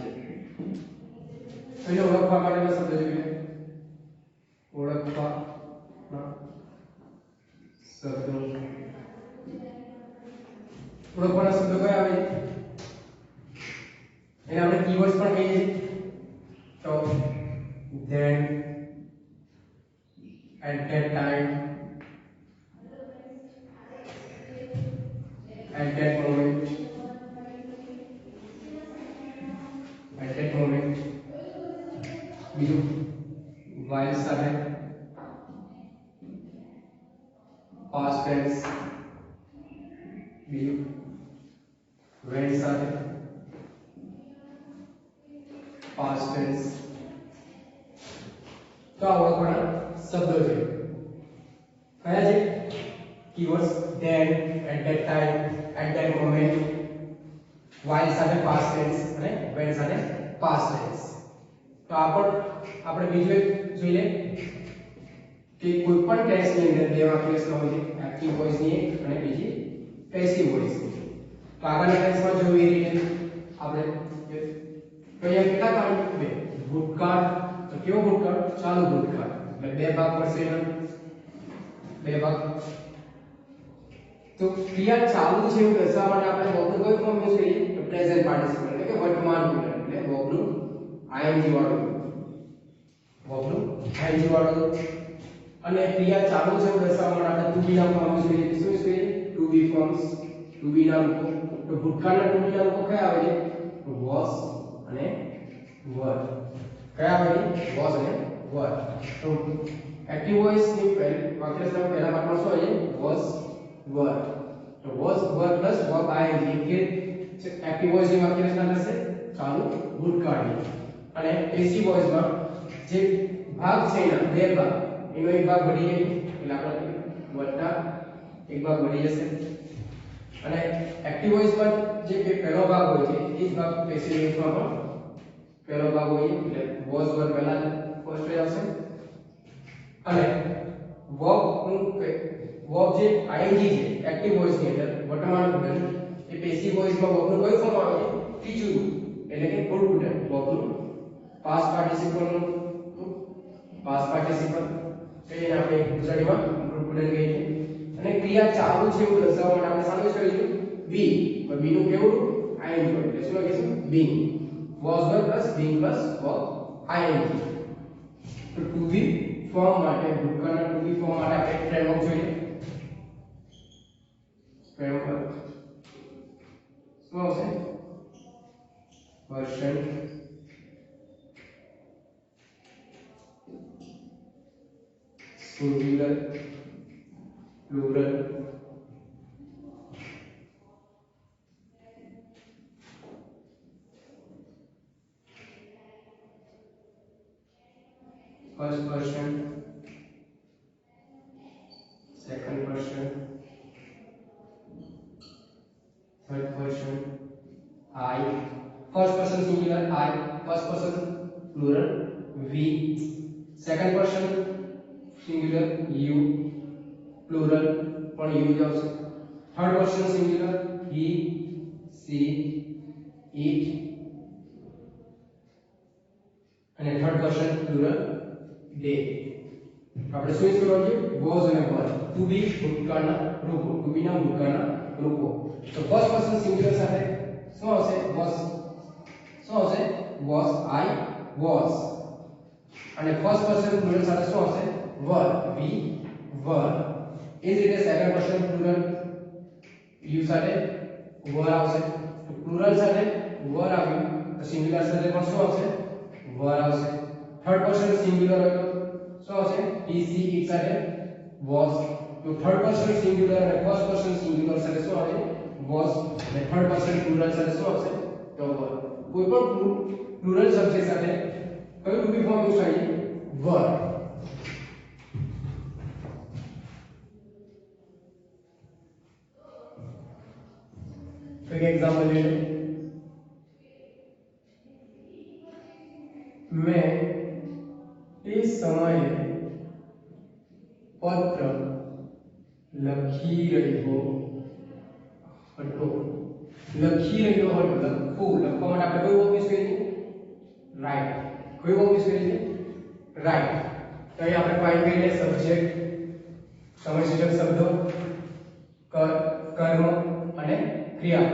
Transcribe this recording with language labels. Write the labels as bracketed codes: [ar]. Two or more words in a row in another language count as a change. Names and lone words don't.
[gu] એને ઓળખવા માટેના શબ્દ જોઈએ. ઓળખવાના શબ્દો. ઓળખવાના શબ્દો કયા આવે? એને આપણે કીવર્ડ્સ પણ કહીએ છીએ. [en] તો then, at that time, at that moment, at that moment. [gu] બીજું while સાથે [en] past tense. [gu] બીજું when સાથે [en] past tense. [gu] તો આ ઓળખવાના શબ્દો છે. કયા છે? કીવર્ડ્સ [en] then, at that time, at that moment, while [gu] સાથે [en] past tense [gu] અને when સાથે [en] past tense. [gu] તો આ પણ આપણે બીજું એક જોઈ લે કે કોઈ પણ ટેન્સ ની અંદર બે વાક્યરચના હોય છે, [en] active voice [gu] ની એક અને બીજી [en] passive voice [gu] ની. તો આગળના ટેન્સમાં જોયું એ રીતે આપણે તો અહીંયા કેટલા કાળ? બે. ભૂતકાળ. તો કેવો ભૂતકાળ? ચાલુ ભૂતકાળ. એટલે બે ભાગ પડશે એના. બે ભાગ. તો ક્રિયા ચાલુ છે એવું દર્શાવવા માટે આપણે વર્બનું કયું ફોર્મ યુઝ કરીએ? તો [en] present participle [gu] એટલે કે વર્તમાન ક્રિયા. એટલે વર્બનું ing વાળું. વર્બનું ing વાળું. અને ક્રિયા ચાલુ છે એવું દર્શાવવા માટે આપણે [en] to be [gu] ના ફોર્મ યુઝ કરીએ. શું યુઝ કરીએ? [en] to be forms. to be [gu] ના રૂપો. તો ભૂતકાળના [en] to be [gu] ના રૂપો કયા આવે છે? was અને were. કયા આવે છે? was અને were. તો [en] active voice [gu] ની વાક્યરચનામાં પહેલા ભાગમાં શું આવે છે? [en] was were. [gu] તો [en] was were [gu] પ્લસ [en] verb ing [gu] કે [en] active voice [gu] ની વાક્યરચના થશે ચાલુ ભૂતકાળની. અને પેસિવ વોઇસમાં જે ભાગ છે એના બે ભાગ, એનો એક ભાગ વધી જાય એટલે આપણે વત્તા એક ભાગ વધી જશે. અને એક્ટિવ વોઇસમાં જે પહેલો ભાગ હોય છે એ જ ભાગ પેસિવ વોઇસમાં પણ પહેલો ભાગ હોય એટલે [en] was were [gu] પહેલા ફર્સ્ટ આવશે. અને verb જે ing છે [en] active voice [gu] ની અંદર વર્તમાન ક્રિયા એ પેસિવ વોઇસમાં verb નું કયું ફોર્મ આવે છે? ત્રીજું રૂપ એટલે કે [en] full tense. [gu] verb નું [en] past participle [gu] નું [en] past participle [gu] એને આપણે ગુજરાતીમાં ફૂલ કહીએ છીએ. અને ક્રિયા ચાલુ છે એવું દર્શાવવા માટે આપણે સામે કરીશું being. તો be નું કેવું રૂપ? ing રૂપ. એટલે શું લખીશું? being. [en] was were plus being plus verb ing. [gu] તો [en] to be form [gu] માટે ભૂતકાળના [en] to be form [gu] માટે આપણે ફ્રેમવર્ક જોઈએ. ફ્રેમવર્ક શું આવશે? [en] version singular plural first person, second person, third person, I, first person singular I, first person plural we, second person singular you, plural [gu] પણ you જ આવશે. [en] third person singular he, she it અને third person plural they. [gu] આપણે શું યુઝ કરવાનું છે? વોઝ અને વર. [en] to be [gu] ભૂતકાળના રૂપો, [en] to be [gu] ના ભૂતકાળના રૂપો. તો [en] first person singular [gu] સાથે શું આવશે? વોઝ. શું આવશે? વોઝ, [en] I was. [gu] અને [en] first person plural [gu] સાથે શું આવશે? [en] were, we were. [gu] એ જ રીતે [en] second person plural you [gu] સાથે વર આવશે. તો પ્લુરલ સાથે વર આવ્યું તો સિંગ્યુલર સાથે પણ શું આવશે? વર આવશે. [en] third person singular [gu] હોય તો શું આવશે? [en] he she it સાથે was. [gu] તો [en] third person singular [gu] અને [en] first person singular [gu] સાથે શું આવશે? was. અને [en] third person plural [gu] સાથે શું આવશે? તો were. કોઈ પણ [en] plural subject [gu] સાથે કયું [en] to be form [gu] યુઝ થાય છે? [en] were. [hi] एक एग्जांपल ले लें. मैं इस समय पत्र [gu] લખી રહ્યો હતો. લખી રહ્યો હતો. લખવું, લખવા માટે આપણે કયું વર્બ યુઝ કરીએ? રાઈટ. કયું વર્બ યુઝ કરીએ? રાઈટ. તો અહીં આપણે ફાઇન્ડ કરીએ સબ્જેક્ટ, સમયસૂચક શબ્દો, કર્મ અને ક્રિયા.